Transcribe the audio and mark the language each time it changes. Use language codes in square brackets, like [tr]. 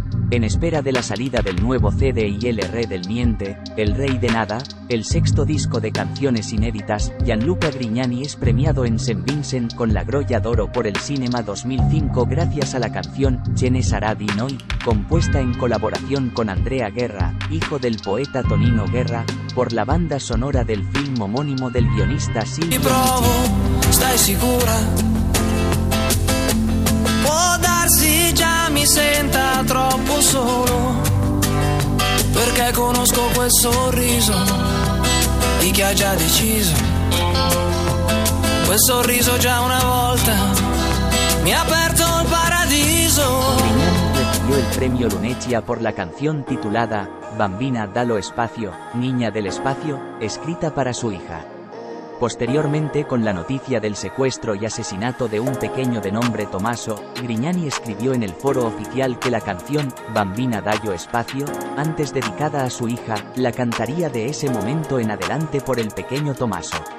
[es] En espera de la salida del nuevo CD y el R del Niente, El Rey de Nada, el sexto disco de canciones inéditas, Gianluca Grignani es premiado en Saint Vincent con la Grolla d'Oro por el Cinema 2005 gracias a la canción Ce ne sarà di noi, compuesta en colaboración con Andrea Guerra, hijo del poeta Tonino Guerra, por la banda sonora del film homónimo del guionista Silvio Lucci. [it] Stai sicura? Può darsi già mi senta troppo solo, perché conosco quel sorriso di chi ha già deciso. Quel sorriso già una volta mi ha aperto il paradiso. [es] Grignani recibió el premio Lunecia por la canción titulada Bambina dallo spazio, Niña del espacio, escrita para su hija. Posteriormente, con la noticia del secuestro y asesinato de un pequeño de nombre Tommaso, Grignani escribió en el foro oficial que la canción Bambina dallo spazio, antes dedicada a su hija, la cantaría de ese momento en adelante por el pequeño Tommaso.